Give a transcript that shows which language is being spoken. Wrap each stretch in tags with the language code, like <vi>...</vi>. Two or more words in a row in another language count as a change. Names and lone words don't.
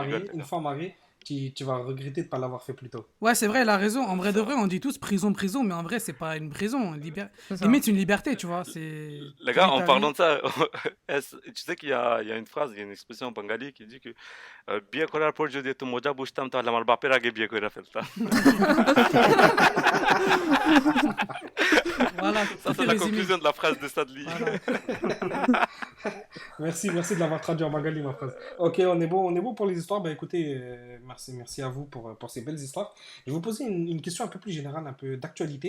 <fr>marié, rigole. une fois marié, tu vas regretter de ne pas l'avoir fait plus tôt. Ouais, c'est vrai, elle a raison. En vrai de vrai, on dit tous prison, prison, mais en vrai, c'est pas une prison. C'est ça. Limite, c'est une liberté, tu vois. C'est. Les gars, Vis en ta parlant vie. de ça, tu sais qu'il y a une phrase, il y a une expression en bengali qui dit que bien</fr> <bn>করার পর যদি একটু মজা বুঝতাম তাহলে আমার বাপের আগে বিয়ে করে ফেলতাম।</bn> <fr>Voilà, Ça, c'est la conclusion de la phrase de Sadly. Voilà. Merci de l'avoir traduit en bengali, ma phrase. Ok, on est bon pour les histoires. Bah écoutez, merci à vous pour ces belles histoires. Je vais vous poser une question un peu plus générale, un peu d'actualité.</fr>